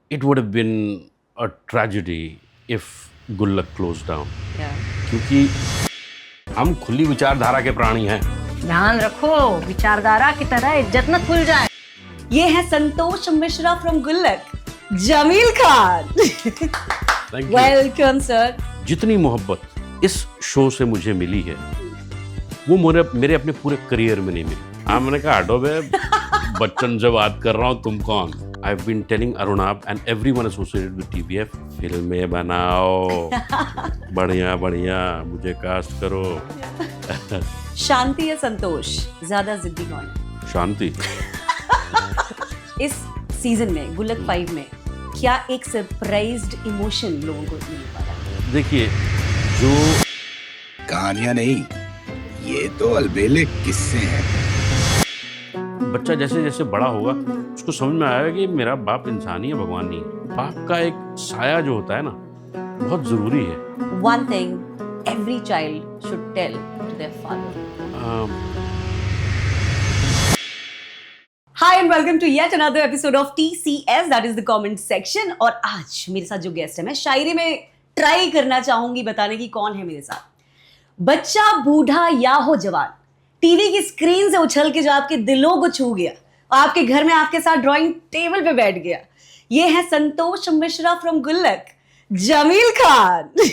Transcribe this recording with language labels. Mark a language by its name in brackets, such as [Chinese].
[English] it would have been a tragedy if Gullak closed down. [Hindi] क्योंकि हम खुली विचारधारा के प्राणी हैं. ध्यान रखो विचारधारा की तरह इज्जत न खुल जाए. ये है संतोष मिश्रा फ्रॉम गुल्लक, Jameel Khan. [English] Thank you. Welcome sir. [Hindi] जितनी मोहब्बत इस शो से मुझे मिली है वो मेरे अपने पूरे करियर में नहीं मिली. हाँ, मैंने कहा हटो बे, बच्चन से बात कर रहा हूँ, तुम कौन? [English] I've been telling Arunab and everyone associated with TVF, [Hindi] फिल्में बनाओ, बढ़िया बढ़िया, मुझे कास्ट करो. शांति या संतोष, ज्यादा जिद्दी कौन है? शांति. इस सीजन में गुल्लक 5 में क्या एक सरप्राइज्ड इमोशन लोगों को मिल पाया? देखिए, जो कहानियां नहीं, ये तो अलबेले किस्से हैं. बच्चा जैसे जैसे बड़ा होगा उसको समझ में आएगा कि मेरा बाप इंसान ही है, भगवान नहीं है. बाप का एक साया जो होता है ना, बहुत जरूरी है. [English] One thing every child should tell to their father. Hi and welcome to yet another episode of TCS, that is the comment section. [Hindi] और आज मेरे साथ जो गेस्ट है, मैं शायरी में ट्राई करना चाहूंगी बताने की कौन है मेरे साथ. बच्चा, बूढ़ा या हो जवान, टीवी की स्क्रीन से उछल के जो आपके दिलों को छू गया, आपके घर में आपके साथ ड्राइंग टेबल पे बैठ गया, ये है संतोष मिश्रा फ्रॉम गुल्लक, जमील खान.